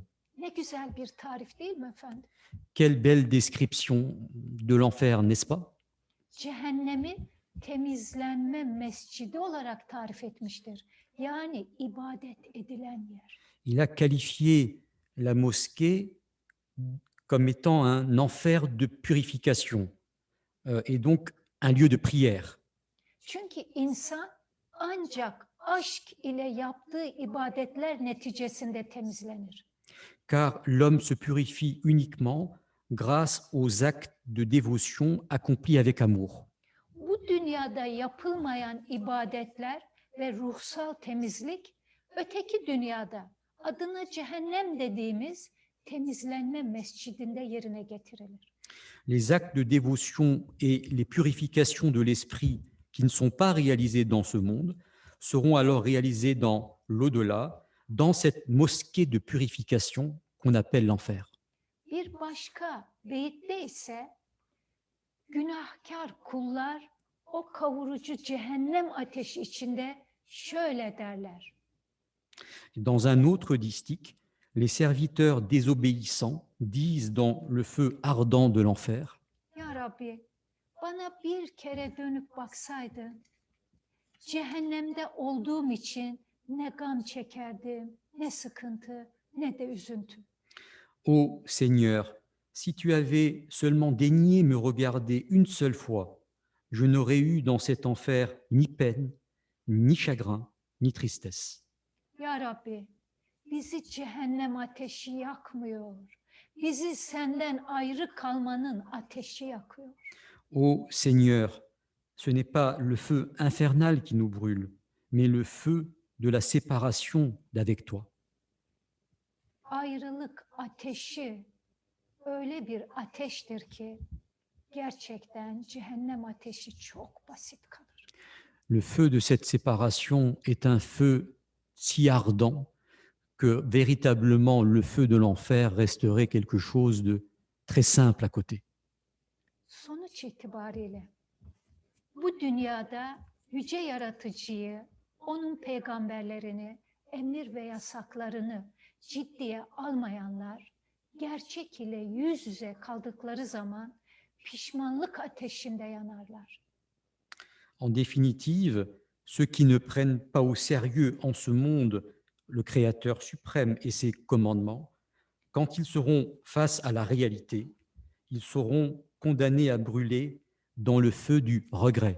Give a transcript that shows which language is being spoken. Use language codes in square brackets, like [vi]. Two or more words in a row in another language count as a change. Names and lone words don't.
[tr] Ne güzel bir tarif değil mi efendim? [fr] Quelle belle description de l'enfer, n'est-ce pas? [tr] Cehennemi temizlenme mescidi olarak tarif etmiştir. Yani ibadet edilen yer. [fr] Il a qualifié la mosquée comme étant un enfer de purification et donc un lieu de prière. [tr] Çünkü insan ancak aşk ile yaptığı ibadetler neticesinde temizlenir. [fr] Car l'homme se purifie uniquement grâce aux actes de dévotion accomplis avec amour. [tr] Bu dünyada yapılmayan ibadetler ve ruhsal temizlik öteki dünyada adına cehennem dediğimiz temizlenme mescidinde yerine getirilir. [fr] Les actes de dévotion et les purifications de l'esprit qui ne sont pas réalisés dans ce monde seront alors réalisés dans l'au-delà, dans cette mosquée de purification qu'on appelle l'enfer. [tr] Bir başka beyitte ise günahkar kullar o kavurucu cehennem ateşi içinde şöyle derler. [fr] Dans un autre distique, les serviteurs désobéissants disent dans le feu ardent de l'enfer, [tr] Ya Rabbi, bana bir kere dönüp baksaydın, cehennemde olduğum için ne gam çekerdim, ne sıkıntı, ne de üzüntü. [fr] Ô Seigneur, si tu avais seulement daigné me regarder une seule fois, je n'aurais eu dans cet enfer ni peine, ni chagrin, ni tristesse. [tr] Ya Rabbi, bizi cehennem ateşi yakmıyor. Bizi senden ayrı kalmanın ateşi yakıyor. [fr] Ô Seigneur, ce n'est pas le feu infernal qui nous brûle, mais le feu de la séparation d'avec toi. [tr] Ayrılık ateşi öyle bir ateştir ki gerçekten cehennem ateşi çok basit kalır. [fr] Le feu de cette séparation est un feu si ardent que véritablement le feu de l'enfer resterait quelque chose de très simple à côté. [tr] Sonuç itibariyle bu dünyada yüce yaratıcıyı, onun peygamberlerini, emir ve yasaklarını ciddiye almayanlar gerçek ile yüz yüze kaldıkları zaman pişmanlık ateşinde yanarlar. [fr] En définitive, ceux qui ne prennent pas au sérieux en ce monde le Créateur suprême et ses commandements, quand ils seront face à la réalité, ils seront condamnés à brûler dans le feu du regret.